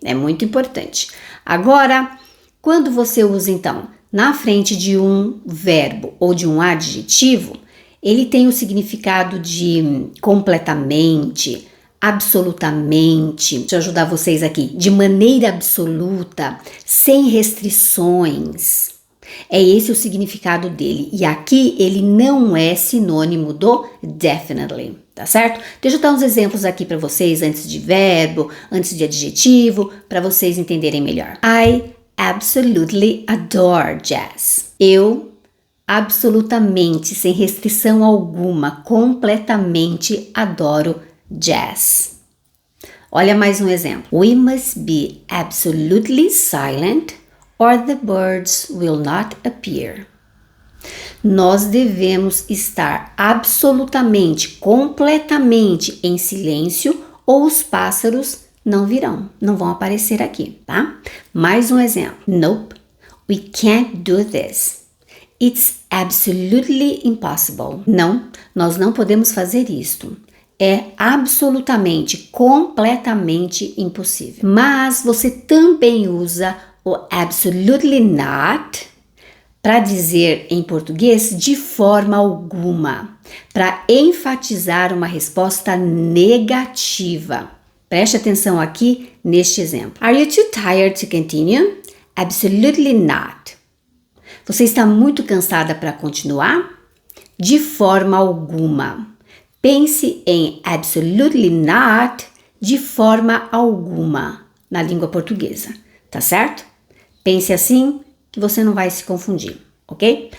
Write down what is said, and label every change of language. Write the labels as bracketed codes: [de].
[pt] É muito importante. Agora, quando você usa, então, na frente de um verbo ou de um adjetivo, ele tem o significado de completamente, absolutamente, deixa eu ajudar vocês aqui, de maneira absoluta, sem restrições. É esse o significado dele. E aqui ele não é sinônimo do definitely, tá certo? Deixa eu dar uns exemplos aqui para vocês antes de verbo, antes de adjetivo, para vocês entenderem melhor. [en] I absolutely adore jazz. [pt] Eu absolutamente, sem restrição alguma, completamente adoro jazz. Olha mais um exemplo. [en] We must be absolutely silent or the birds will not appear. [pt] Nós devemos estar absolutamente, completamente em silêncio ou os pássaros não virão, não vão aparecer aqui, tá? Mais um exemplo. [en] Nope, we can't do this. It's absolutely impossible. [pt] Não, nós não podemos fazer isto. É absolutamente, completamente impossível. Mas você também usa o absolutely not para dizer em português de forma alguma, para enfatizar uma resposta negativa. Preste atenção aqui neste exemplo. [en] Are you too tired to continue? Absolutely not. [pt] Você está muito cansada para continuar? De forma alguma. Pense em absolutely not de forma alguma na língua portuguesa, tá certo? Pense assim que você não vai se confundir, ok?